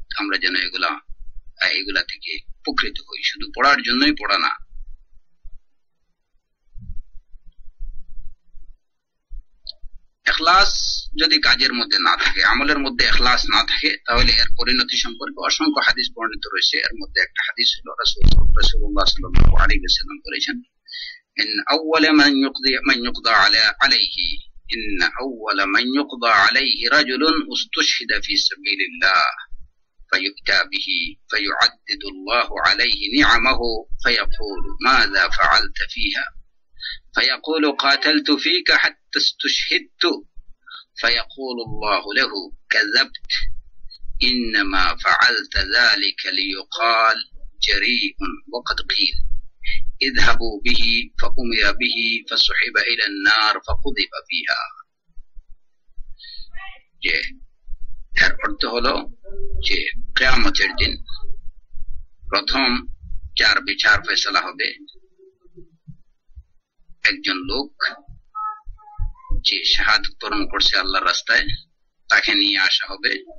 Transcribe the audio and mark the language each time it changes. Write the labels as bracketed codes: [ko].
[bn] আমরা যেন এগুলা থেকে উপকৃত হই, শুধু পড়ার জন্যই পড়া না। ইখলাস যদি কাজের মধ্যে না থাকে, আমলের মধ্যে ইখলাস না থাকে, তাহলে এর পরিণতি সম্পর্কে অসংখ্য হাদিস বর্ণিত রয়েছে। এর মধ্যে একটা হাদিস হলো রাসূলুল্লাহ সাল্লাল্লাহু আলাইহি ওয়াসাল্লাম বলেছেন, [ar] إن أول من يقضى عليه إن أول من يقضى عليه رجل استشهد في سبيل الله فيؤتى به فيعدد الله عليه نعمه فيقول ماذا فعلت فيها فيقول قاتلت فيك حتى استشهدت فيقول الله له كذبت إنما فعلت ذلك ليقال جريء وقد قيل اذهبوا به فأمر به فسحب إلى النار فقذف فيها। [bn] যে এর অর্থ হলো যে কিয়ামতের দিন প্রথম যার বিচার ফয়সালা হবে, একজন লোক যে শাহাদাত বরণ করছে আল্লাহর রাস্তায়, তাকে নিয়ে আসা হবে।